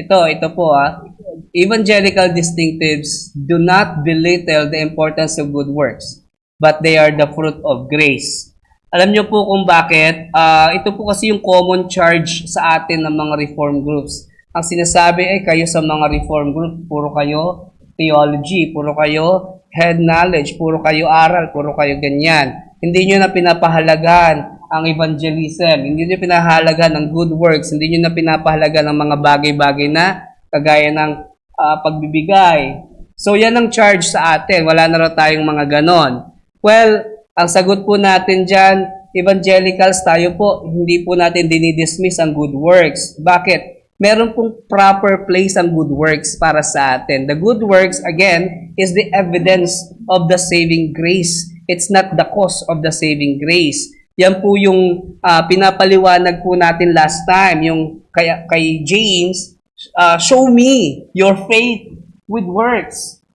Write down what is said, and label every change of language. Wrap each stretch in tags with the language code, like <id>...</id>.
<tl>Ito po</tl> <en>evangelical distinctives do not belittle the importance of good works, but they are the fruit of grace.</en> <tl>Alam niyo po kung bakit? Ito po kasi yung common charge sa atin ng mga reform groups. Ang sinasabi ay kayo sa mga reform group, puro kayo theology, puro kayo head knowledge, puro kayo aral, puro kayo ganyan. Hindi nyo na pinapahalagan ang evangelism, hindi nyo pinahalagan ng good works, hindi nyo na pinapahalagan ng mga bagay-bagay na kagaya ng pagbibigay. So yan ang charge sa atin, wala na raw tayong mga ganon. Well, ang sagot po natin dyan, evangelicals tayo po, hindi po natin dinidismiss ang good works. Bakit? Meron pong</tl> <en>proper place</en> <tl>ang good works para sa atin.</tl> <en>The good works, again, is the evidence of the saving grace. It's not the cause of the saving grace.</en> <tl>Yan po yung pinapaliwanag po natin last time, yung kay James,</tl> <en>show me your faith with works.</en>